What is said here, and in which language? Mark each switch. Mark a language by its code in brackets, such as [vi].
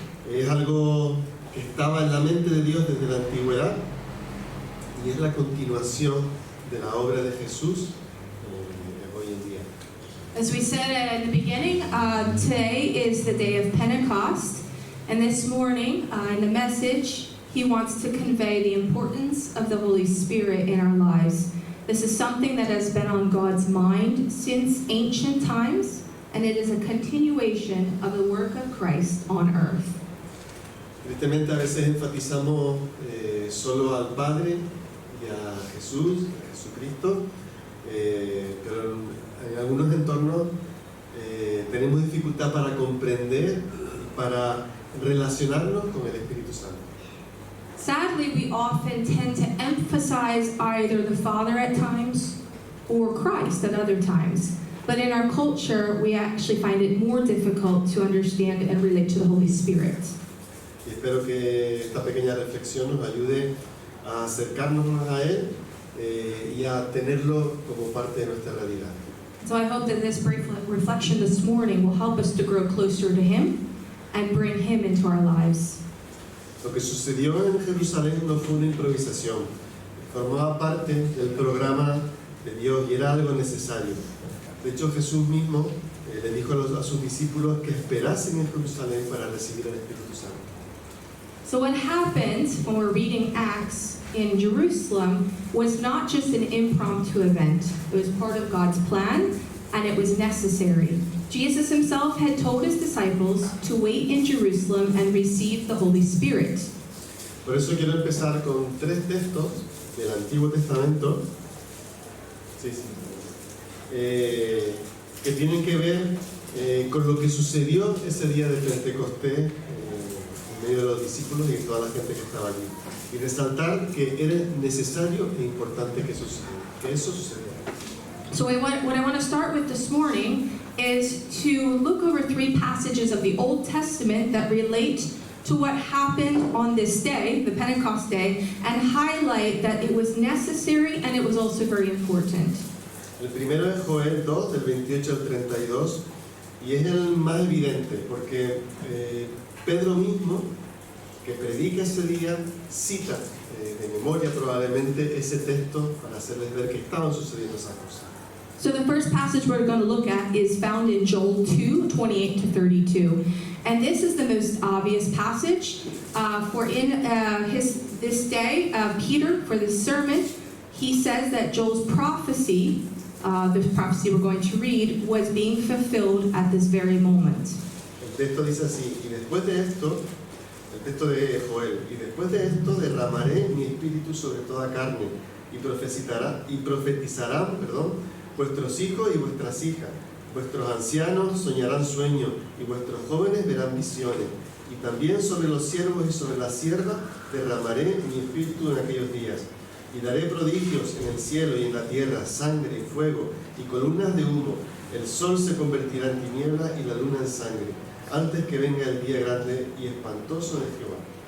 [es] Es algo que estaba en la mente de Dios desde la antigüedad y es la continuación de la obra de Jesús hoy en día. [en] As we said at the beginning, today is the day of Pentecost, and this morning in the message, he wants to convey the importance of the Holy Spirit in our lives. This is something that has been on God's mind since ancient times, and it is a continuation of the work of Christ on earth. [es] Tristemente a veces enfatizamos solo al Padre y a Jesús, a Jesucristo, pero en algunos entornos tenemos dificultad para comprender, para relacionarnos con el Espíritu Santo. [en] Sadly, we often tend to emphasize either the Father at times or Christ at other times. But in our culture, we actually find it more difficult to understand and relate to the Holy Spirit. [es] Y espero que esta pequeña reflexión nos ayude a acercarnos más a Él y a tenerlo como parte de nuestra realidad. [en] So I hope that this brief reflection this morning will help us to grow closer to Him and bring Him into our lives. [es] Lo que sucedió en Jerusalén no fue una improvisación, formaba parte del programa de Dios y era algo necesario. De hecho, Jesús mismo le dijo a sus discípulos que esperasen en Jerusalén para recibir al Espíritu Santo. [en] So what happened when we're reading Acts in Jerusalem was not just an impromptu event. It was part of God's plan, and it was necessary. Jesus himself had told his disciples to wait in Jerusalem and receive the Holy Spirit. [es] Por eso quiero empezar con 3 textos del Antiguo Testamento que tienen que ver con lo que sucedió ese día de Pentecostés en medio de los discípulos y de toda la gente que estaba allí. Y resaltar que era necesario e importante que eso sucediera. [en] So what I want to start with this morning is to look over 3 passages of the Old Testament that relate to what happened on this day, the Pentecost day, and highlight that it was necessary and it was also very important. [es] El primero es Joel 2, del 28 al 32, y es el más evidente, porque Pedro mismo, que predica ese día, cita de memoria probablemente ese texto para hacerles ver que estaban sucediendo esas cosas. [en] So the first passage we're going to look at is found in Joel 2, 28 to 32. And this is the most obvious passage. For in this day, Peter, for this sermon, he says that Joel's prophecy, the prophecy we're going to read, was being fulfilled at this very moment. [es] El texto dice así, y después de esto, el texto de Joel, y después de esto derramaré mi espíritu sobre toda carne, y profetizarán, vuestros hijos y vuestras hijas, vuestros ancianos soñarán sueños, y vuestros jóvenes verán visiones, y también sobre los siervos y sobre las siervas derramaré mi espíritu en aquellos días, y daré prodigios en el cielo y en la tierra, sangre y fuego, y columnas de humo, el sol se convertirá en tiniebla y la luna en sangre, antes que venga el día grande y espantoso de Jehová.